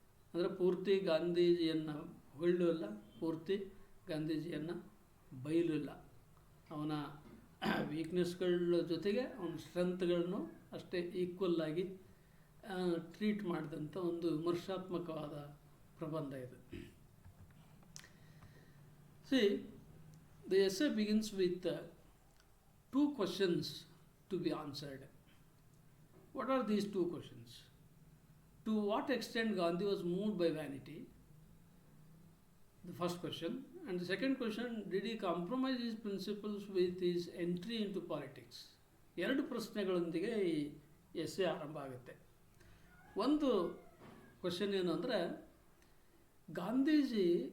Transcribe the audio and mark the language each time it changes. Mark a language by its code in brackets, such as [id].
[kn] ಅಂದರೆ ಪೂರ್ತಿ ಗಾಂಧೀಜಿಯನ್ನು ಹೊಗಳೂ ಇಲ್ಲ, ಪೂರ್ತಿ ಗಾಂಧೀಜಿಯನ್ನು ಬೈಲೂ ಇಲ್ಲ. ಅವನ ವೀಕ್ನೆಸ್ಗಳ ಜೊತೆಗೆ ಅವನ ಸ್ಟ್ರೆಂತ್ಗಳನ್ನು ಅಷ್ಟೇ ಈಕ್ವಲ್ಲಾಗಿ ಟ್ರೀಟ್ ಮಾಡಿದಂಥ ಒಂದು ವಿಮರ್ಶಾತ್ಮಕವಾದ ಪ್ರಬಂಧ ಇದು. [en] See, the essay begins with two questions to be answered. What are these two questions? To what extent Gandhi was moved by vanity? The first question. And the second question, did he compromise his principles with his entry into politics? [kn] ಎರಡು ಪ್ರಶ್ನೆಗಳೊಂದಿಗೆ ಈ essay ಆರಂಭ ಆಗುತ್ತೆ. ಒಂದು question ಏನು ಅಂದರೆ, ಗಾಂಧೀಜಿ